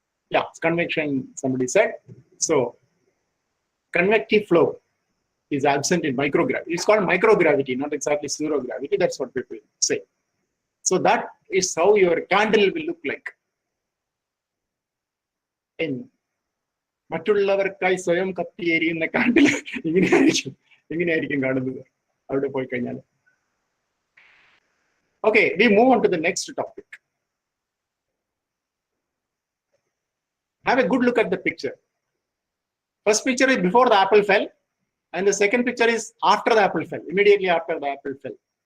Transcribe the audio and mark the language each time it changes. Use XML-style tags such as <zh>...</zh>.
<en>Yeah, convection, somebody said. So, convective flow is absent in microgravity. It's called microgravity, not exactly zero gravity. That's what people say. So that is how your candle will look like. In</en> <ml>മറ്റുള്ളവർക്കായി സ്വയം കത്തിയേരിയുന്ന കാണ്ടിൽ ഇങ്ങനെയായിരിക്കും കാണുന്നത് അവിടെ പോയി കഴിഞ്ഞാൽ.</ml> <en>Okay, we move on to the next topic. Have a good look at the picture. First picture is before the apple fell, and the second picture is after the apple fell, immediately after the apple fell.</en>